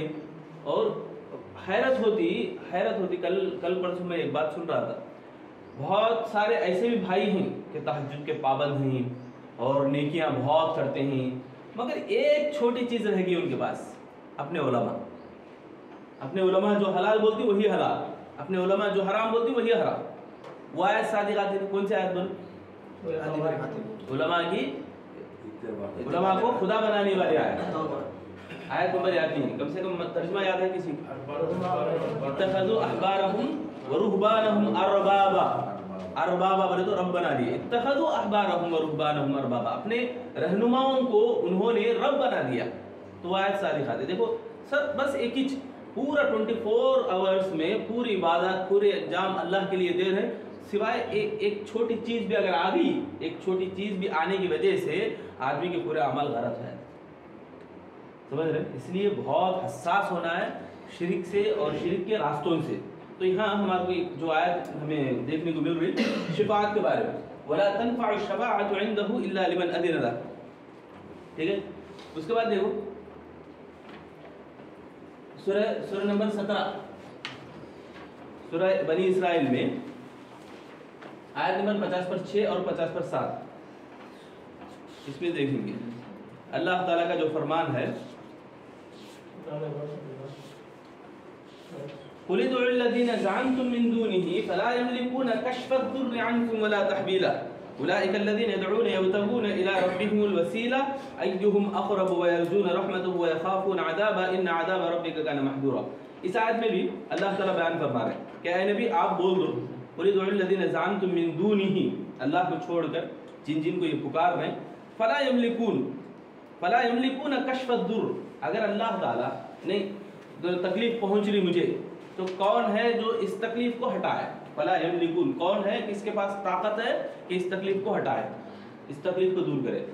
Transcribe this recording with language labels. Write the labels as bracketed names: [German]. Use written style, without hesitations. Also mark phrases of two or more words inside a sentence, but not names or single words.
[Hindi] और हैरत होती कल परसों में एक बात सुन रहा था, बहुत सारे ऐसे भी भाई हैं कि तहज्जुद के पाबंद हैं और नेकियां बहुत करते हैं, मगर एक छोटी चीज़ रहेगी उनके पास, अपने उलमा जो हलाल बोलती वही हलाल, अपने उलमा जो हराम बोलती वही हराम। वो आयत सादिक आती है, कौन सी आयत बोल? उलमा को खुदा बनाने वाली आयत नंबर याद नहीं, कम से कम तर्जुमा याद है किसी को? [Arabic] اتخذوا أحبارهم ورهبانهم أربابا [Hindi] बोले तो रब बना दिए। [Arabic] اتخذوا أحبارهم ورهبانهم أربابا, [Hindi] अपने रहनुमाओं को उन्होंने रब बना दिया। तो आयत सारी खाते देखो सर, बस एक ही पूरा 24 आवर्स में पूरी इबादत पूरे अंजाम अल्लाह के लिए दे रहे, सिवाय एक छोटी चीज़ भी अगर आ गई, एक छोटी चीज़ भी आने की वजह से आदमी के पूरे अमल गलत है, समझ रहे? इसलिए बहुत हसास होना है शिरक से और शिरक के रास्तों से। तो यहाँ हमारे जो आयत हमें देखने को मिल रही शिफात के बारे में, [Arabic] ولا تنفع الشفاعة عنده إلا لمن أذن له, [Hindi] ठीक है। उसके बाद देखो सूरह नंबर 17 सूरह बनी इसराइल में आयत नंबर 50 पर 6 और 50 पर 7, इसमें देखेंगे अल्लाह ताला का जो फरमान है, [Arabic] قل ادعوا الذين زعمتم من دونه فلا يملكون كشف الضر عنكم ولا تحويلا أولئك الذين يدعون يبتغون إلى ربهم الوسيلة أيهم أقرب ويرجون رحمته ويخافون عذابه إن عذاب ربك كان محذورا. [Hindi] इस आयत में भी अल्लाह ताला बयान फरमा रहे हैं कि ऐ नबी आप बोल दो, [Arabic] قل ادعوا الذين زعمتم من دونه, [Hindi] अल्लाह को छोड़कर जिन को ये पुकार रहे हैं, [Arabic] فلا يملكون كشف الضر, [Hindi] अगर अल्लाह ताला ने तकलीफ पहुंच रही मुझे तो कौन है जो इस तकलीफ को हटाए? [Arabic] فلا يملكون, [Hindi] कौन है किसके पास ताकत है कि इस तकलीफ को हटाए, इस तकलीफ को दूर करे?